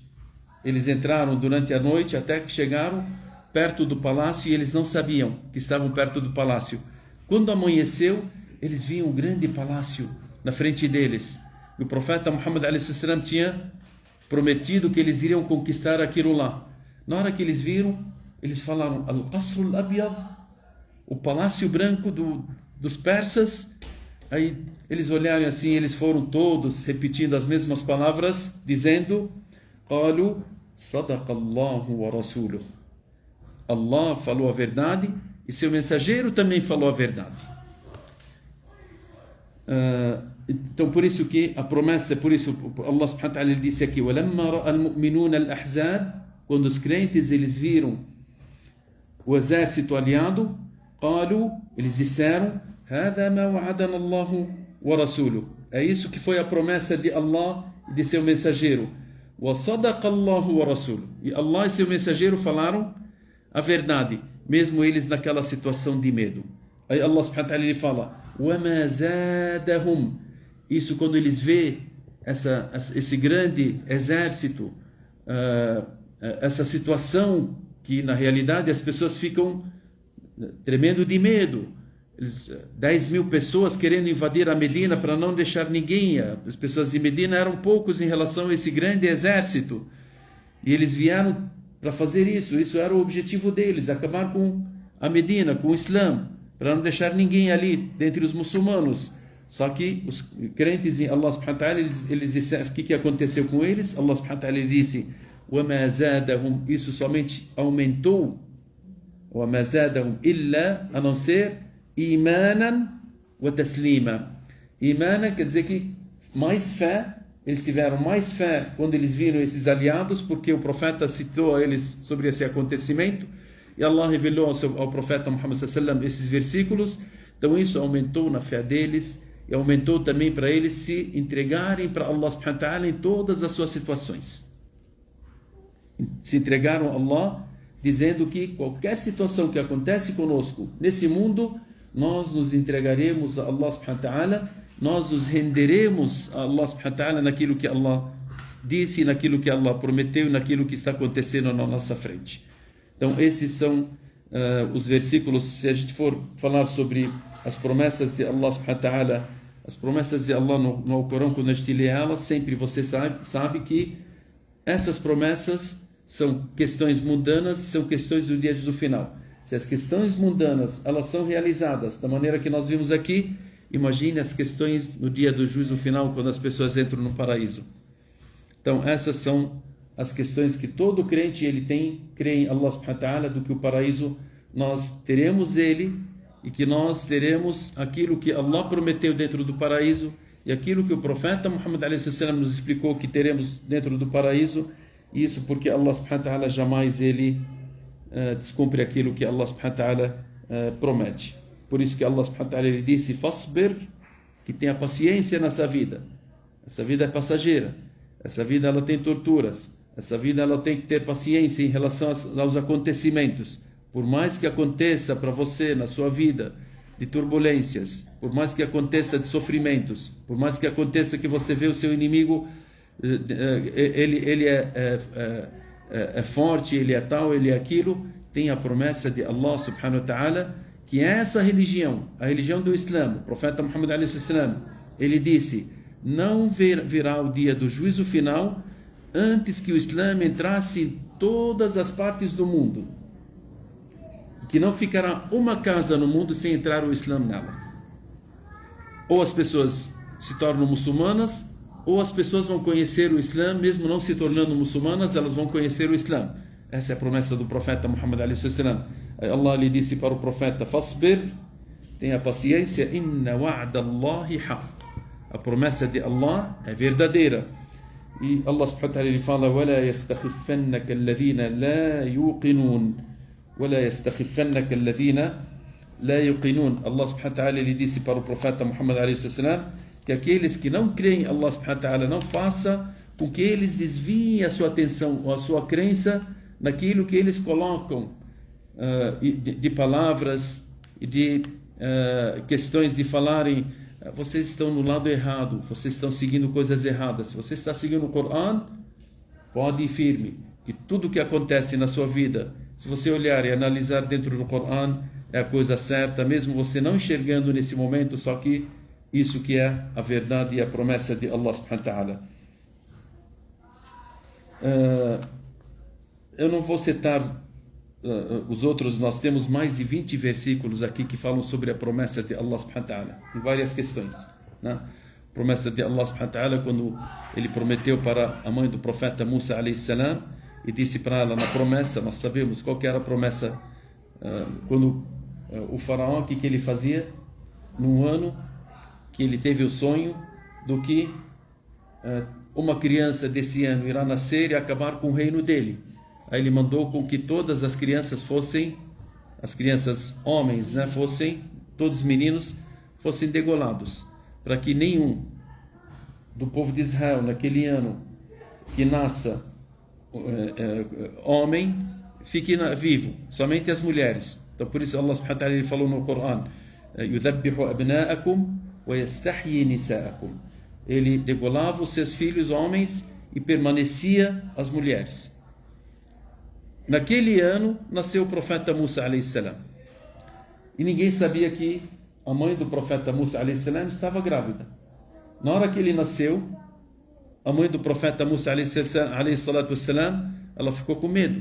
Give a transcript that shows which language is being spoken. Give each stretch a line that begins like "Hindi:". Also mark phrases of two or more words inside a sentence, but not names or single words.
Portuguese: Eles entraram durante a noite até que chegaram perto do palácio e eles não sabiam que estavam perto do palácio. Quando amanheceu, eles viam um grande palácio na frente deles. E o profeta Muhammad a.s. tinha prometido que eles iriam conquistar aquilo lá. Na hora que eles viram, eles falaram:
Arabic: القصر الأبيض,
Portuguese: o palácio branco dos persas. Aí eles olharam assim, eles foram todos repetindo as mesmas palavras, dizendo:
Arabic: قالوا صدق الله ورسوله.
Portuguese: Allah falou a verdade e seu mensageiro também falou a verdade. Então por isso que a promessa, por isso Allah
Arabic: سبحانه وتعالى
Portuguese: disse aqui:
Arabic: وَلَمَّا رَأَى الْمُؤْمِنُونَ الْأَحْزَابَ,
Portuguese: quando os crentes eles viram o exército aliado, قالوا, eles disseram:
Arabic: هذا ما وعدنا الله ورسوله.
Portuguese: É isso que foi a promessa de Allah e de seu mensageiro.
Arabic: وصدق الله ورسوله.
Portuguese: E Allah e seu mensageiro falaram a verdade, mesmo eles naquela situação de medo. Aí Allah
Arabic: سبحانه وتعالى
Portuguese: ele fala:
Arabic: وَمَا زَادَهُمْ.
Portuguese: Isso quando eles vê esse grande exército, essa situação que na realidade as pessoas ficam tremendo de medo. 10.000 pessoas querendo invadir a Medina para não deixar ninguém. As pessoas de Medina eram poucos em relação a esse grande exército. E eles vieram para fazer isso. Isso era o objetivo deles, acabar com a Medina, com o Islã, para não deixar ninguém ali dentre os muçulmanos. Só que os crentes em Allah
Arabic: سبحانه وتعالى,
Portuguese: eles disseram, o que aconteceu com eles? Allah
Arabic: سبحانه وتعالى
Portuguese: disse:
Arabic: وَمَا زَادَهُمْ,
Portuguese: isso somente aumentou.
Arabic: وَمَا زَادَهُمْ إِلَّا,
Portuguese: a não ser
Arabic: إيمانا وتسليما.
Portuguese: Imanan quer dizer que mais fé, eles tiveram mais fé quando eles viram esses aliados, porque o profeta citou a eles sobre esse acontecimento e Allah revelou ao profeta Muhammad
Arabic: صلى الله عليه وسلم
Portuguese: esses versículos. Então isso aumentou na fé deles e aumentou também para eles se entregarem para Allah
Arabic: سبحانه وتعالى
Portuguese: em todas as suas situações. Se entregaram a Allah, dizendo que qualquer situação que acontece conosco nesse mundo, nós nos entregaremos a Allah
Arabic: سبحانه وتعالى,
Portuguese: nós nos renderemos a Allah
Arabic: سبحانه وتعالى
Portuguese: naquilo que Allah disse, naquilo que Allah prometeu, naquilo que está acontecendo na nossa frente. Então esses são os versículos. Se a gente for falar sobre as promessas de Allah
Arabic: سبحانه وتعالى,
Portuguese: as promessas de Allah no Alcorão, quando a gente lê elas, sempre você sabe que essas promessas são questões mundanas, são questões do dia do final. Se as questões mundanas elas são realizadas da maneira que nós vimos aqui, imagine as questões no dia do juízo final, quando as pessoas entram no paraíso. Então essas são as questões que todo crente ele crê em Allah
Arabic: سبحانه وتعالى,
Portuguese: do que o paraíso nós teremos ele, e que nós teremos aquilo que Allah prometeu dentro do paraíso, e aquilo que o profeta Muhammad a.s. nos explicou que teremos dentro do paraíso. Isso porque Allah
Arabic: سبحانه وتعالى
Portuguese: jamais ele descumpre aquilo que Allah
Arabic: سبحانه وتعالى
Portuguese: promete. Por isso que Allah
Arabic: سبحانه وتعالى
Portuguese: ele disse: fasbir, que tenha paciência nessa vida. Essa vida é passageira. Essa vida ela tem torturas. Essa vida ela tem que ter paciência em relação aos acontecimentos. Por mais que aconteça para você na sua vida de turbulências, por mais que aconteça de sofrimentos, por mais que aconteça que você vê o seu inimigo, ele é forte, ele é tal, ele é aquilo, tem a promessa de Allah
Arabic: سبحانه وتعالى,
Portuguese: que essa religião, a religião do Islã, o profeta Muhammad a.s., ele disse: não virá o dia do juízo final antes que o Islã entrasse em todas as partes do mundo, que não ficará uma casa no mundo sem entrar o Islã nela. Ou as pessoas se tornam muçulmanas, ou as pessoas vão conhecer o Islã, mesmo não se tornando muçulmanas, elas vão conhecer o Islã. Essa é a promessa do profeta Muhammad a.s. Allah lhe disse para o profeta: fasbir, tenha paciência,
Arabic: إن وعد الله حق.
Portuguese: A promessa de Allah é verdadeira. E Allah
Arabic: سبحانه وتعالى
Portuguese: ele fala:
Arabic: وَلَا يَسْتَخِفَّنَّكَ الَّذِينَ لَا يُوقِنُونَ وَلَا يَسْتَخِفَّنَّكَ الَّذِينَ لَا يُوقِنُونَ.
Portuguese: Allah
Arabic: سبحانه وتعالى
Portuguese: ele disse para o profeta Muhammad a.s. que aqueles que não creem em Allah
Arabic: سبحانه وتعالى
Portuguese: não faça com que eles desviem a sua atenção ou a sua crença naquilo que eles colocam de palavras e de questões de falarem: vocês estão no lado errado, vocês estão seguindo coisas erradas. Se você está seguindo o Coran, pode ir firme, que tudo que acontece na sua vida, se você olhar e analisar dentro do Coran, é a coisa certa, mesmo você não enxergando nesse momento, só que isso que é a verdade e a promessa de Allah
Arabic: سبحانه وتعالى.
Portuguese: Eu não vou citar os outros, nós temos mais de 20 versículos aqui que falam sobre a promessa de Allah
Arabic: سبحانه وتعالى,
Portuguese: em várias questões, né? A promessa de Allah
Arabic: سبحانه وتعالى,
Portuguese: quando ele prometeu para a mãe do profeta Musa
Arabic: عليه السلام,
Portuguese: e disse para ela na promessa, nós sabemos qual que era a promessa, quando o faraó, o que ele fazia num ano que ele teve o sonho do que uma criança desse ano irá nascer e acabar com o reino dele. Aí ele mandou com que todas as crianças fossem, as crianças homens, né, fossem, todos meninos, fossem degolados, para que nenhum do povo de Israel naquele ano que nasça homem fique vivo, somente as mulheres. Então por isso Allah
Arabic: سبحانه وتعالى,
Portuguese: ele falou no Coran:
Arabic: يذبح أبناءكم ويستحيي نساءكم.
Portuguese: Ele degolava os seus filhos homens e permanecia as mulheres. Naquele ano nasceu o profeta Musa
Arabic: عليه السلام.
Portuguese: E ninguém sabia que a mãe do profeta Musa
Arabic: عليه السلام
Portuguese: estava grávida. Na hora que ele nasceu, a mãe do profeta Musa
Arabic: عليه الصلاة والسلام,
Portuguese: ela ficou com medo.